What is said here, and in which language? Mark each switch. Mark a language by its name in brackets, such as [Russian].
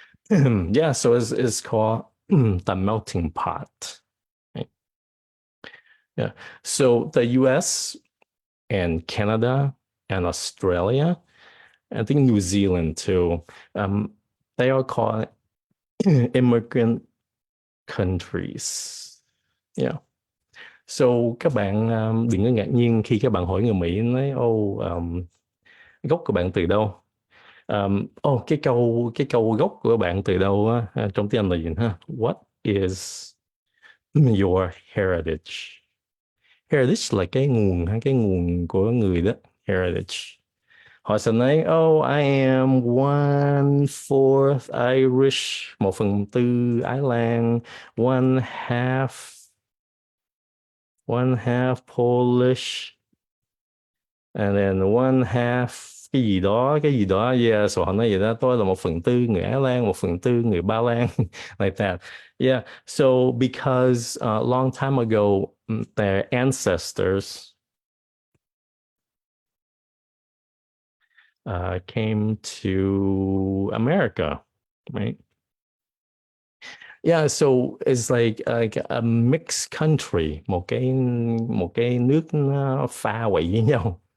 [English] Yeah, so it's called the melting pot. Right? Yeah. So the US and Canada and Australia, I think New Zealand too, they are called immigrant countries. Yeah. [Vietnamese] So các bạn đừng có ngạc nhiên khi các bạn hỏi người Mỹ nói gốc của bạn từ đâu. Cái câu gốc của bạn từ đâu á, trong tiếng Anh là gì ha? [English] What is your heritage? [Vietnamese] Heritage là cái nguồn ha, cái nguồn của người đó. [English] Heritage. [Vietnamese] Họ sẽ nói, [English] I am one fourth Irish, [Vietnamese] 1/4 Ái Lan, [English] one half, one half Polish, and then one half [Vietnamese] cái gì đó, [English] yeah. [Vietnamese] So họ nói vậy đó, tôi là 1/4 người Ái Lan, 1/4 người Ba Lan, [English] like that. Yeah. So because a long time ago, their ancestors came to America, right? Yeah, so it's like a mixed country, [Vietnamese] một cái nước nó pha quậy với nhau.